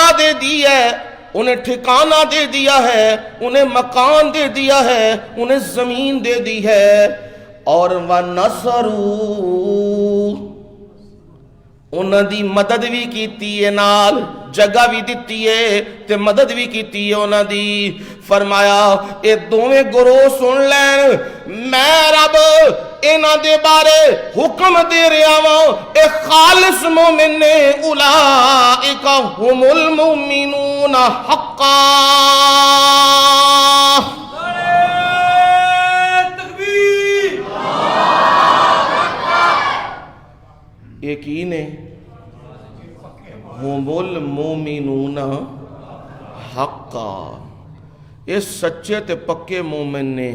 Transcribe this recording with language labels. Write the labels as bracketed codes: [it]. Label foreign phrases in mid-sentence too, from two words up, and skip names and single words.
[ur] دے دی ہے، انہیں ٹھکانہ دے دیا ہے، انہیں مکان دے دیا ہے، انہیں زمین دے دی ہے، اور وَنَصَرُوا، [pa] انہاں دی مدد بھی کیتی ہے، نال جگہ بھی دیتی ہے تے مدد بھی کیتی ہے انہاں دی۔ فرمایا اے دوویں گروہ سن لین، میں رب انہاں دے بارے حکم دے رہا ہوں، اے خالص مومن نے، [ar] اولئک هم المؤمنون حقا۔ [pa] یقین ہے [ar] ہم المؤمنون حقا، [pa] یہ سچے تے پکے مومن نے۔